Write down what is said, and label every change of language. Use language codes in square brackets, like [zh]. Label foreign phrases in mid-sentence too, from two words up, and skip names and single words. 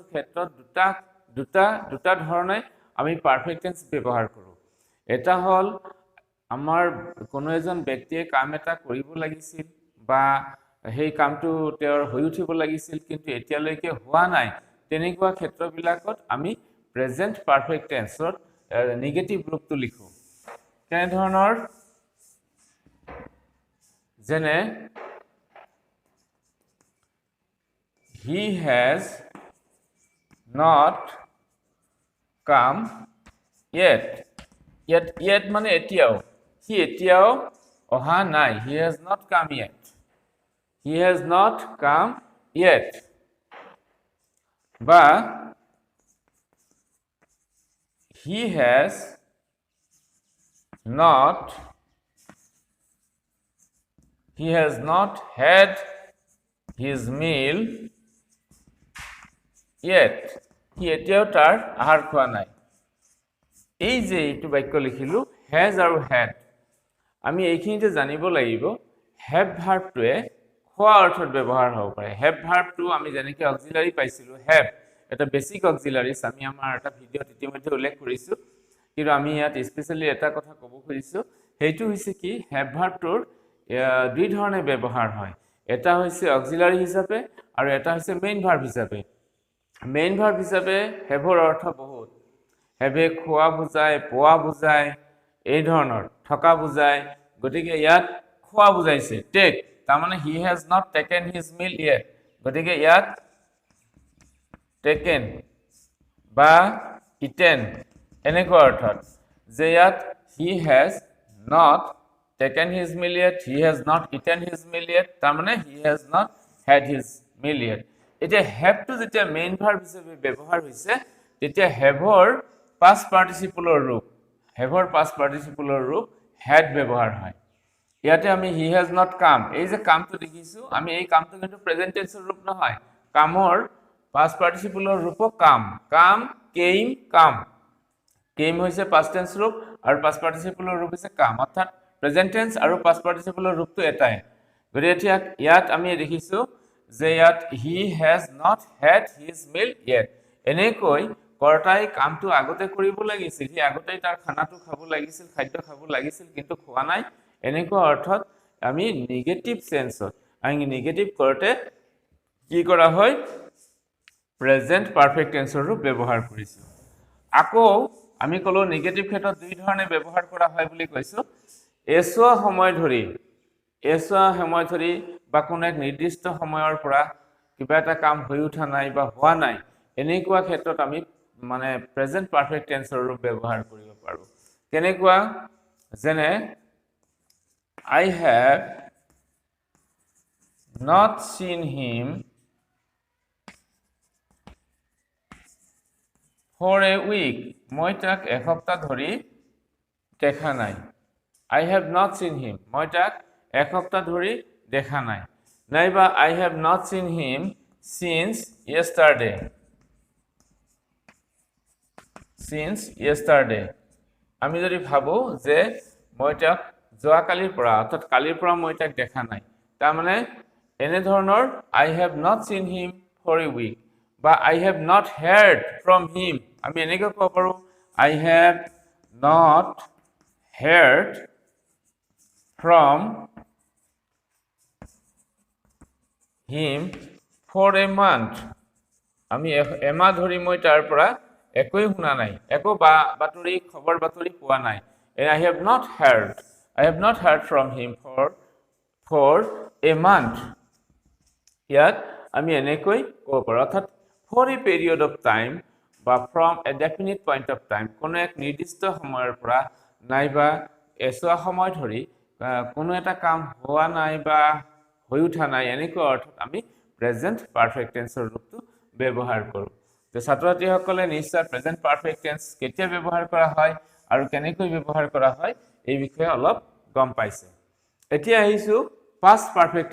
[as] ক্ষেত্ৰত দুটা ধৰণে আমি [en] perfect tense [as] ব্যৱহাৰ কৰো এটা হল আমাৰ কোনো এজন ব্যক্তিয়ে কাম এটা কৰিব লাগিছিল বা সেই কামটো তেওঁৰ হৈ উঠিব লাগিছিল কিন্তু এতিয়ালৈকে হোৱা নাই তেনেকুৱা ক্ষেত্ৰবিলাকত আমি [en] present perfect tenseৰ negative [as] ৰূপটো লিখো কেনে ধৰণৰ [en] যেনে he has not come yet [as] মানে এতিয়াও [en] he [as] এতিয়াও অহা নাই [en] he has not come yet বা he has not had his meal yet [as] he এতিয়াও তাৰ আহাৰ খোৱা নাই এই যে এইটো বাক্য লিখিলো has আৰু had আমি এইখিনিতে জানিব লাগিব have ভাৰ্বটোৱে খোৱা অৰ্থত ব্যৱহাৰ হ'ব পাৰে have ভাৰ্বটো আমি যেনেকৈ অক্সিলাৰি পাইছিলো have এটা [en] basic auxiliaries [as] আমি আমাৰ এটা ভিডিওত ইতিমধ্যে উল্লেখ কৰিছো কিন্তু আমি ইয়াত স্পেশালি এটা কথা ক'ব খুজিছো হেইটো হৈছে কি have ভাৰ্বটোৰ দুই ধৰণে ব্যৱহাৰ হয় এটা হৈছে অক্সিলাৰি হিচাপে আৰু এটা হৈছে [en] main verb [as] হিচাপে [en] main verb [as] হিচাপে হেভৰ অৰ্থ বহুত হেভে খোৱা বুজায় পোৱা বুজায় এই ধৰণৰ থকা বুজায় গতিকে ইয়াত খোৱা বুজাইছে টেক তাৰমানে [en] he has not taken his meal yet [as] গতিকে ইয়াত [en] taken বা eaten [as] এনেকুৱা অৰ্থত যে ইয়াত [en] he has not taken his meal yet he has not eaten his meal yet তাৰমানে he has not had his meal yet এতিয়া have to [as] যেতিয়া মেইন ভাৰ্ব হিচাপে ব্যৱহাৰ হৈছে তেতিয়া haveৰ [en] past participle ৰূপ [as] had ব্যৱহাৰ হয় ইয়াতে আমি [en] he has not come [as] এই যে কামটো দেখিছো আমি এই কামটো কিন্তু [en] present tenseৰ [as] ৰূপ নহয় কামৰ [en] past participle [as] ৰূপ came হৈছে [en] past tense [as] ৰূপ আৰু [en] past participle [as] ৰূপ হৈছে come অৰ্থাৎ [en] present tense [as] আৰু [en] past participle [as] ৰূপটো এটাই গতিকে ইয়াত আমি দেখিছো যে ইয়াত [en] he has not had his meal yet [as] এনেকৈ কৰ্তাই কামটো আগতে কৰিব লাগিছিল হি আগতেই তাৰ খানাটো খাব লাগিছিল খাদ্য খাব লাগিছিল কিন্তু খোৱা নাই এনেকুৱা অৰ্থত আমি [en] negative senseত [as] আমি নেগেটিভ কৰতে কি কৰা হয় [en] present perfect tenseৰ [as] ৰূপ ব্যৱহাৰ কৰিছো আকৌ আমি কলো নেগেটিভ ক্ষেত্ৰত দুই ধৰণে ব্যৱহাৰ কৰা হয় বুলি কৈছো এছোৱা সময় ধৰি বা কোনো এক নিৰ্দিষ্ট সময়ৰ পৰা কিবা এটা কাম হৈ উঠা নাই বা হোৱা নাই এনেকুৱা ক্ষেত্ৰত আমি মানে [en] present perfect tenseৰ [as] ৰূপ ব্যৱহাৰ কৰিব পাৰো কেনেকুৱা যেনে [en] I have not seen him for a week [as] মই তাক এসপ্তাহ ধৰি দেখা নাই [en] I have not seen him [as] মই তাক এসপ্তাহ ধৰি দেখা নাই [en] নাইবা I have not seen him since yesterday [as] আমি যদি ভাবো যে মই তাক যোৱা কালিৰ পৰা অৰ্থাৎ কালিৰ পৰা মই তাক দেখা নাই তাৰ মানে এনে ধৰণৰ [en] I have not seen him for a week [as] বা [en] I have not heard from him [as] আমি এনেকৈ ক'ব পাৰো [en] I have not heard from him for a month [as] আমি এমাহ ধৰি মই তাৰ পৰা একোই শুনা নাই একো বাতৰি খবৰ বাতৰি পোৱা নাই [en] and I have not heard from him for a month [as] ইয়াত আমি এনেকৈ ক'ব পাৰো অৰ্থাৎ [en] for a period of time [as] বা [en] from a definite point of time [as] কোনো এক নিৰ্দিষ্ট সময়ৰ পৰা নাইবা এছোৱা সময় ধৰি কোনো এটা কাম হোৱা নাই বা হৈ উঠা নাই এনেকুৱা অৰ্থত আমি [en] present perfect tenseৰ [as] ৰূপটো ব্যৱহাৰ কৰো তো ছাত্ৰ-ছাত্ৰীসকলে নিশ্চয় [en] present perfect tense [as] কেতিয়া ব্যৱহাৰ কৰা হয় আৰু কেনেকৈ ব্যৱহাৰ কৰা হয় এই বিষয়ে অলপ গম পাইছে এতিয়া আহিছো [en] past perfect